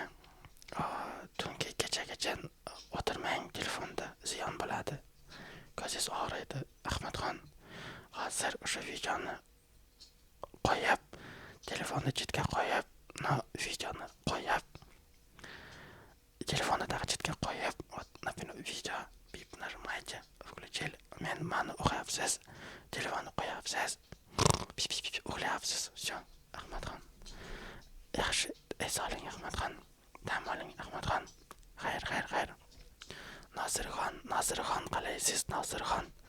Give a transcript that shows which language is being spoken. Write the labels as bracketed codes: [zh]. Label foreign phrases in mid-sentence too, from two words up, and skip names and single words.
[uz] Tungi kechagacha o'tirmang telefonda, ziyon bo'ladi. Ko'zingiz og'riydi, Ahmadxon. Hozir o'sha videoni qo'yib, telefonni chetga qo'yib, videoni qo'yib, telefonni chetga qo'yib, video [ru] nажимайте, включили. [uz] Mani o'qiyapsiz, telefonni qo'yapsiz, uxlayapsiz. [ru] Все, Ahmadxon. [uz] Yaxshi es oling, Ahmadxon. Dam oling, Ahmadxon. Xayr. Nosirxon, qalaysiz, Nosirxon?